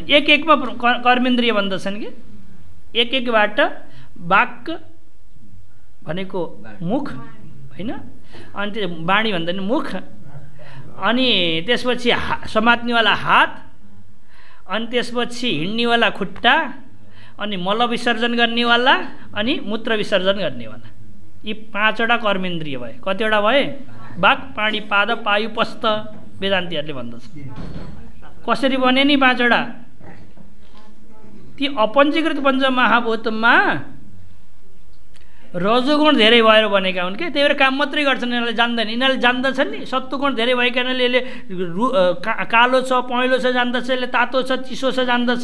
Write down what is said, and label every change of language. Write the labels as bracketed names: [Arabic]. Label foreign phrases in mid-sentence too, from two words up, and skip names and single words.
[Nepali] एकमा कर्मेन्द्रिय भन्दछन् कि एकबाट वाक् भनेको मुख होइन, अनि त्यो वाणी भन्दा नि मुख, अनि त्यसपछि समात्नेवाला हात, अनि त्यसपछि हिँड्नेवाला खुट्टा, अनि मल विसर्जन गर्नेवाला, अनि मूत्र विसर्जन गर्नेवाला। यी 5वटा कर्मेन्द्रिय भए। कतिवटा भए? [Sanskrit] वाक्, पाणी, पाद, पायु, पस्त [Nepali] वेदान्तीहरूले भन्दछ। कसरी बने नि 5वटा? ती अपञ्चीकृत पञ्चमहाभूतमा रजोगुण धेरै भएर बनेका हुन् क्या। त्यही भएर काम मात्रै गर्छन्, यिनीहरूले जान्दैन। यिनीहरूले जान्दछन् नि सत्वगुण धेरै भएकाले यसले कालो छ, पहेँलो छ जान्दछ, यसले तातो छ, चिसो छ जान्दछ।